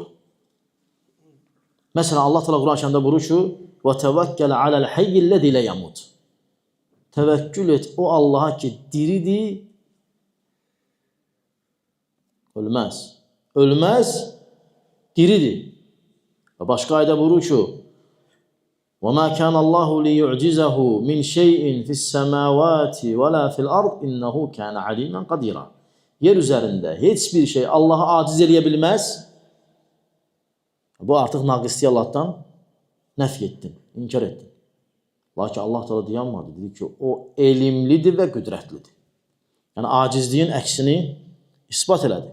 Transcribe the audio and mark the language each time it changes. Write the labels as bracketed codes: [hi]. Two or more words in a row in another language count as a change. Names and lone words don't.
[az] Məsələn, Allah Teala Quran-ı Kərimdə buyurur ki: [ar] "وتوكل على الحي الذي لا يموت." [az] Təvəkkül et o Allaha ki, diridir, ölməz. Ölməz, diridir. Və başqa ayədə buyurur ki: [ar] وَمَا كَانَ اللّٰهُ لِيُعْجِزَهُ مِنْ شَيْءٍ فِي السَّمَاوَاتِ وَلَا فِي الْأَرْضِ إِنَّهُ كَانَ عَلِيمًا قَدِيرًا. [az] Yer üzərində heç bir şey Allahı aciz eləyə bilməz. Bu artıq naqisliyi Allahdan nəf etdin, inkar etdin. Lakin Allah da dayanmadı, dedi ki, o elmlidir və qüdrətlidir. Yəni acizliyin əksini isbat elədi.